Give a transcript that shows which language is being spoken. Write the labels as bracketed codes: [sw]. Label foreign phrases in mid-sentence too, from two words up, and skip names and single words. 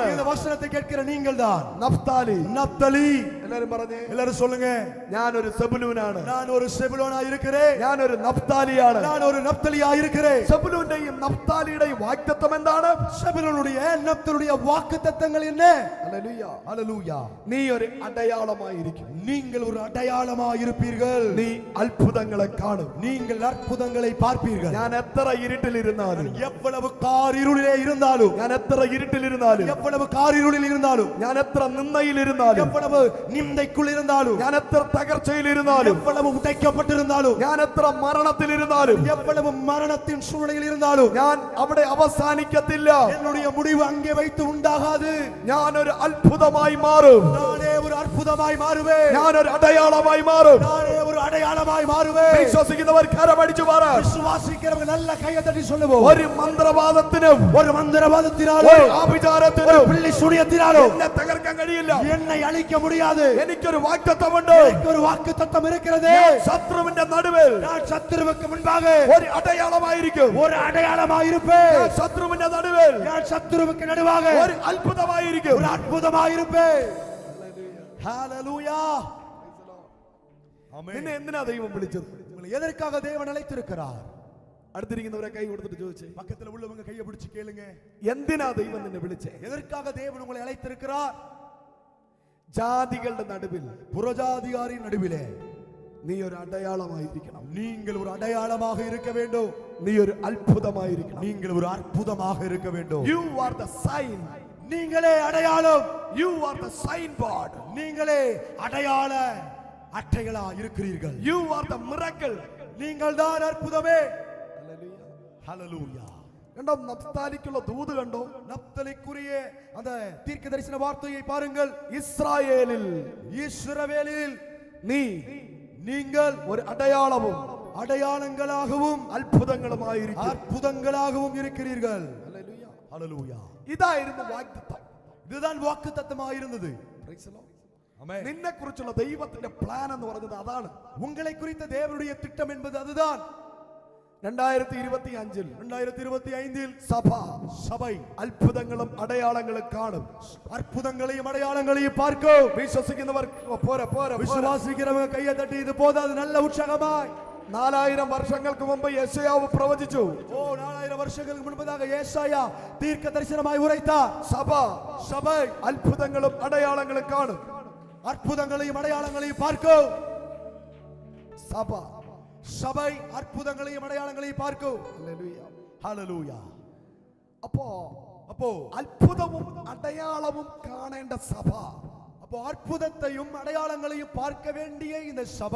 [ta] இந்த வசனத்தை கேட்கிற நீங்கள் தான் [ml] നഫ്താലി. [ta] நப்தலி. [ml] എല്ലാരും പറഞ്ഞേ, [ta] எல்லாரும் சொல்லுங்க. [ml] ഞാനൊരു സെബുലൂനാണ്, [ta] நான் ஒரு செபுலூனா இருக்கிறேன், [ml] ഞാനൊരു നഫ്താലിയാണ്. [ta] நான் ஒரு நப்தலியா இருக்கிறேன். [ml] സെബുലൂന്റെയും നഫ്താലിയുടെയും വാഗ്ദത്തം എന്താണ്? [ta] செபுலூனுடைய நப்தலுடைய வாக்குத்தத்தங்கள் என்ன? [ml] ഹല്ലേലൂയ. [ta] ஹalleluya. [ml] നീ ഒരു അടയാളമായിരിക്കും. [ta] நீங்கள் ஒரு அடையாளமாக இருப்பீர்கள். [ml] നീ അത്ഭുതങ്ങളെ കാണും. [ta] நீங்கள் அற்புதங்களை பார்ப்பீர்கள். [ml] ഞാൻ എത്ര ഇരുട്ടിലിരുന്നാലും, [ta] எவ்வளவு காரிருளிலே இருந்தாலும், [ml] ഞാൻ എത്ര ഇരുട്ടിലിരുന്നാലും, [ta] எவ்வளவு காரிருளில் இருந்தாலும், [ml] ഞാൻ എത്ര നിന്ദയിലിരുന്നാലും, [ta] எவ்வளவு நிந்தைக்குள் இருந்தாலும், [ml] ഞാൻ എത്ര തകർച്ചയിലിരുന്നാലും, [ta] எவ்வளவு உடைக்கப்பட்டிருந்தாலும், [ml] ഞാൻ എത്ര മരണത്തിലിരുന്നാലും, [ta] எவ்வளவு மரணத்தின் சூழ்நிலையில் இருந்தாலும், [ml] ഞാൻ അവിടെ അവസാനിക്കത്തില്ല. [ta] என்னுடைய முடிவு அங்கே வைத்து உண்டாகாது. [ml] ഞാൻ ഒരു അത്ഭുതമായി മാറും. [ta] நானே ஒரு அற்புதமாய் மாறுவேன். [ml] ഞാൻ ഒരു അടയാളമായി മാറും. [ta] நானே ஒரு அடையாளமாய் மாறுவேன். [ml] വിശ്വസിക്കുന്നവർ കരമടിച്ചു പറ. [ta] விசுவாசிக்கிறவங்க நல்ல கையை தட்டி சொல்லுவோம். [ml] ഒരു മന്ത്രവാദത്തിനും, [ta] ஒரு മന്ത്രവാദத்தினாலோ, [ml] ഒരു ആഭിചാരത്തിനും [ta] பிள்ளை சூனியத்தினாலோ [ml] എന്നെ തകർക്കാൻ കഴിയില്ല. [ta] என்னை அழிக்க முடியாது. [ml] എനിക്കൊരു വാഗ്ദത്തമുണ്ട്. [ta] எனக்கு ஒரு வாக்குத்தத்தம் இருக்கிறது. [ml] ശത്രുവിന്റെ നടുവിൽ [ta] நான் சத்துருவுக்கு முன்பாக [ml] ഒരു അടയാളമായിരിക്കും. [ta] ஒரு அடையாளமாய் இருப்பேன். [ml] ഞാൻ ശത്രുവിന്റെ നടുവിൽ [ta] நான் சத்துருவுக்கு நடுவாக [ml] ഒരു അത്ഭുതമായിരിക്കും. [ta] ஒரு அற்புதமாய் இருப்பேன். ஹalleluya. ஆமென். [ml] നിന്നെ എന്തിനാ ദൈവം വിളിച്ചത്? [ta] உங்களை எதற்காக தேவன் அழைத்திருக்கிறார்? [ml] അടുത്തിരിക്കുന്നവരെ കൈ കൊടുത്തിട്ട് ചോദിച്ചേ, [ta] பக்கத்துல உள்ளவங்க கையை பிடிச்சு கேளுங்க. [ml] എന്തിനാ ദൈവം നിന്നെ വിളിച്ചേ? [ta] எதற்காக தேவன் உங்களை அழைத்திருக்கிறார்? [ml] ജാതികളുടെ നടുവിൽ [ta] புறஜாதியாரின் நடுவிலே [ml] നീ ഒരു അടയാളമായിരിക്കണം. [ta] நீங்கள் ஒரு அடையாளமாக இருக்க வேண்டும். [ml] നീ ഒരു അത്ഭുതമായിരിക്കണം. [ta] நீங்கள் ஒரு அற்புதமாக இருக்க வேண்டும். [en] You are the sign. [ta] நீங்களே அடையாளம். [en] You are the signboard. [ta] நீங்களே அடையாள அட்டைகளா இருக்கிறீர்கள். [en] You are the miracle. [ta] நீங்கள் தான் அற்புதமே. ஹalleluya. [ml] കണ്ടോ, നഫ്താലിക്കുള്ള ദൂത് കണ്ടോ? [ta] நப்தலிக்குரிய அந்த தீர்க்க தரிசன வார்த்தையை பாருங்கள். [ml] ഇസ്രായേലിൽ [ta] இஸ்ரவேலில் [ml] നീ [ta] நீங்கள் [ml] ഒരു അടയാളവും [ta] அடையாளங்களாகவும் [ml] അത്ഭുതങ്ങളുമായിരിക്കും. [ta] அற்புதங்களாகவும் இருக்கிறீர்கள். ஹalleluya. [ml] ഇതായിരുന്നു വാഗ്ദത്തം. [ta] இதுதான் வாக்குத்தத்தமாக இருந்தது. ஆமென். [ml] നിന്നെ കുറിച്ചുള്ള ദൈവത്തിന്റെ പ്ലാൻ എന്ന് പറഞ്ഞത് അതാണ്. [ta] உங்களை குறித்த தேவனுடைய திட்டம் என்பது அதுதான். 2025 சபை [ml] അത്ഭുതങ്ങളും അടയാളങ്ങളും കാണും. [ta] அற்புதங்களையும் அடையாளங்களையும் பார்க்கும். [ml] വിശ്വസിക്കുന്നവർ പോരാ പോരാ [ta] விசுவாசிக்கிறவங்க கையை தட்டி இது போதாது, நல்ல உற்சாகமாய். [ml] 4000 വർഷങ്ങൾക്ക് മുമ്പ് യെശയ്യാവ് പ്രവചിച്ചു. [ta] 4000 வருஷங்களுக்கு முன்பதாக ஏசாயா தீர்க்க தரிசனமாய் உரைத்தார். [ml] സഭை അത്ഭുതങ്ങളും അടയാളങ്ങളും കാണും. [ta] அற்புதங்களையும் அடையாளங்களையும் பார்க்கும். சபை அற்புதங்களையும் அடையாளங்களையும் பார்க்கும். [ml] ഹല്ലേലൂയ. [ta] ஹalleluya. [ml] അപ്പോ [ta] அப்போ [ml] അത്ഭുതവും അടയാളവും കാണേണ്ട സഭ [ta] அப்போ அற்புதத்தையும் அடையாளங்களையும் பார்க்க வேண்டிய இந்த சபை